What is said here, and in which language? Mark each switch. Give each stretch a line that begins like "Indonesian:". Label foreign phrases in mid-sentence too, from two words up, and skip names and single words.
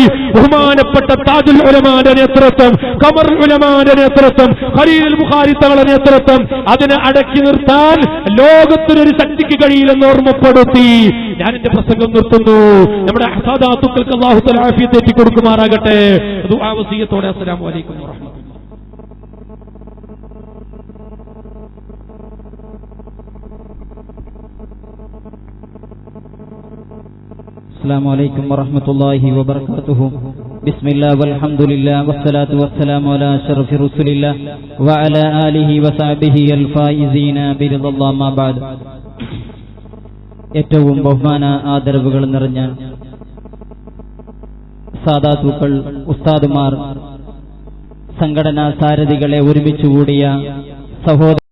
Malayalam: ബഹുമാനപ്പെട്ട താജുൽ ഉലമാന്റെ നേതൃത്വം, ഖമർ ഉലമാന്റെ നേതൃത്വം, ഖലീൽ ബുഖാരി തങ്ങളുടെ നേതൃത്വം, അതിനെ അടക്കി നിർത്താൻ ലോകത്തിനൊരു ശക്തിക്ക് കഴിയില്ലെന്ന് ഓർമ്മപ്പെടുത്തി ഞാൻ എന്റെ പ്രസംഗം നിർത്തുന്നു. നമ്മുടെ സാദാത്തുക്കൾക്ക്
Arabic: الله تعالى
Malayalam: ആഫിയത്ത് ഏറ്റി കൊടുക്കുമാറാകട്ടെ. ദുആ വസിയത്തോടെ
Arabic: السلام عليكم ورحمة الله. السلام عليكم ورحمة الله وبركاته. بسم الله والحمد لله والصلاة والسلام على أشرف رسول الله وعلى آله وصحبه الفائزين برضا الله ما بعد.
Malayalam: ഏറ്റവും ബഹുമാന ആദരവുകൾ നിറഞ്ഞ സാദാത്തുക്കൾ, ഉസ്താദുമാർ, സംഘടനാ സാരഥികളെ ഒരുമിച്ചുകൂടിയ സഹോദര